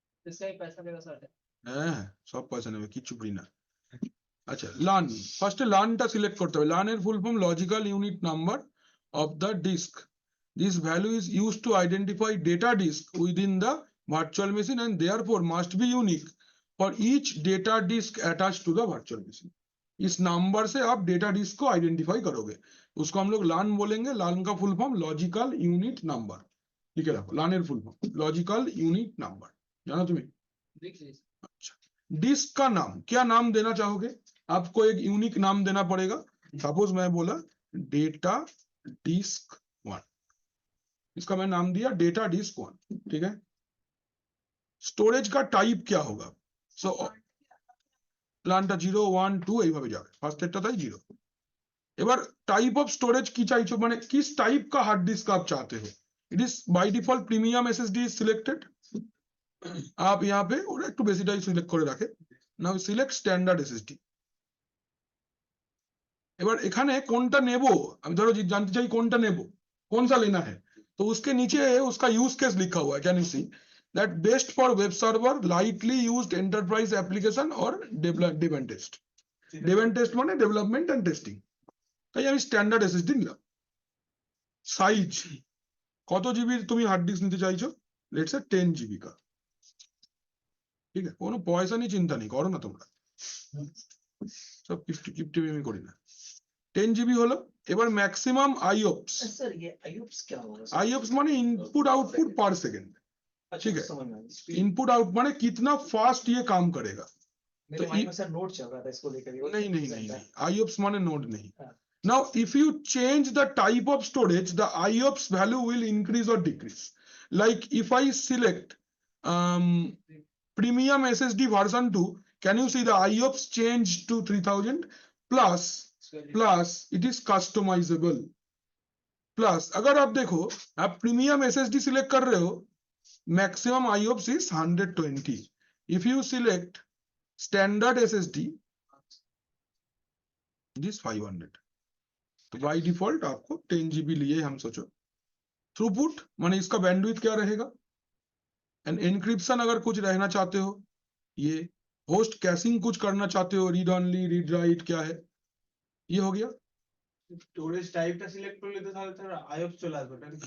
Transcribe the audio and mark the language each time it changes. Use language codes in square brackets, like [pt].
[hi] इसका ही पैसा देगा सर। [bn] হ্যাঁ সব পয়সা নেবে, কিচ্ছু ফ্রি না। আচ্ছা লার্ন, ফার্স্টে লার্নটা সিলেক্ট করতে হবে। লার্নের full form logical unit number of the disk. [en] This value is use to identify data disk within the virtual machine and therefore must be unique for each data disk attach to the virtual machine. [hi] इस number से आप data disc को identify करोगे, उसको हम लोग learn बोलेंगे। Learn का full form logical unit number, लिखे रखो लार्नर full form logical unit number, जानो तुम्हें? देख लीजिए। अच्छा, डिस्क का नाम क्या नाम देना चाहोगे? आपको एक यूनिक नाम देना पड़ेगा। सपोज मैं बोला डेटा डिस्क 1, इसका मैं नाम दिया डेटा डिस्क 1, ठीक है? स्टोरेज का टाइप क्या होगा? [bn] सो প্ল্যানটা 0 1 2 এইভাবে যাবে, ফার্স্টেরটা তাই 0। এবার টাইপ অফ স্টোরেজ কি চাইছো, মানে [hi] किस टाइप का हार्ड डिस्क आप चाहते हो? [en] It is by default premium SSD is selected. [hi] आप यहाँ पे [bn] ওরা একটু বেশিটাই সিলেক্ট করে রাখে। [en] Now select standard SSD. [bn] এবার এখানে কোনটা নেব, [hi] আমি ধরো जानते চাই কোনটা নেব, कौन सा लेना है, तो उसके नीचे उसका यूज केस लिखा हुआ है। [en] Can you see that best for web server, lightly used enterprise application और dev and test. [bn] Dave and test মানে ডেভেলপমেন্ট এন্ড টেস্টিং। তাই আমি স্ট্যান্ডার্ড এসএসডি নিলাম। সাইজ কত জিবি তুমি হার্ড ডিস্ক নিতে চাইছো? लेट्स से 10 জিবি का, ঠিক আছে? কোনো পয়সা নিয়ে চিন্তা নেই, করো না তোমরা, সব কিপটি আমি করি না। 10 জিবি হলো, এবার ম্যাক্সিমাম আইওপস, [hi] सर ये आयुप्स क्या होगा सर? आईओप्स माने इनपुट आउटपुट पर सेकंड, अच्छा, ठीक है। समझ में आ गया। इनपुट आउट माने कितना फास्ट ये काम करेगा। मेरे तो माइंड में सर नोट चल रहा था इसको लेकर। नहीं नहीं नहीं नहीं, IOPS माने नोड नहीं। हाँ। [en] Now if you change the type of storage, the IOPS value will increase or decrease. Like if I select premium SSD version 2, can you see the IOPS change to 3000 plus it is customizable plus [hi] अगर आप देखो आप premium SSD select कर रहे हो, [en] Maximum IOPS is 120. If you select standard SSD, it is 500. [hi] तो by default आपको 10 GB लिए हम सोचो। थ्रूपुट माने इसका बैंडविड्थ क्या रहेगा। एंड एनक्रिप्शन अगर कुछ रहना चाहते हो, ये होस्ट कैशिंग कुछ करना चाहते हो, रीड ऑनली रीड राइट क्या है, ये हो गया। [bn] স্টোরেজ টাইপটা সিলেক্ট করলে তো তাহলে তার আইওপস চলে আসবে ওটা কি?